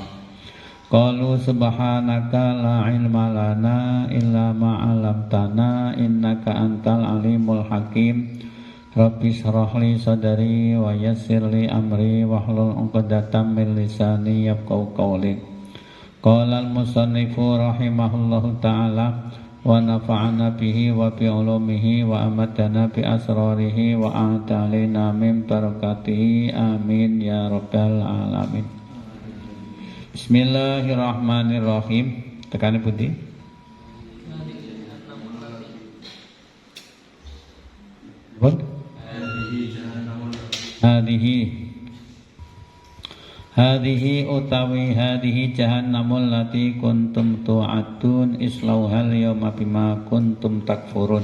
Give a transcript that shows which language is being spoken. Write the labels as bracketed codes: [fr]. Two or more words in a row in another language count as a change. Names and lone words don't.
[ar] قالوا سبحانك لا علم لنا إلا ما علمتنا إنك أنت العليم الحكيم. رب اشرح لي صدري ويسر لي أمري واحلل عقدة من لساني يفقهوا قولي. قال المصنف رحمه الله تعالى ونفعنا به وبعلومه وأمدنا بأسراره وأعطانا من بركاته آمين يا رب العالمين. Bismillahirrahmanirrahim. [jv] Tekane pundi? [ar] هذه utawi هذه جهنم التي كنتم توعدون اصلوها اليوم بما كنتم تكفرون.